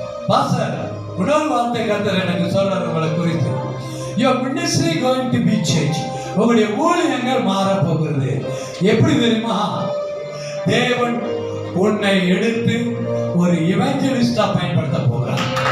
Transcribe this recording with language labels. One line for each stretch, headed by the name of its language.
Tamil: Pastor, இன்னொரு வார்த்தை கர்த்தர் எனக்கு சொல்றார் உங்களை குறித்து.
English: Your ministry going to be changed.
Tamil: உங்களுடைய ஊழியங்கள் மாறப் போகிறது. எப்படி தெரியுமா? தேவன் உன்னை எடுத்து ஒரு இவாஞ்சலிஸ்டா பயன்படுத்த போகிறார்.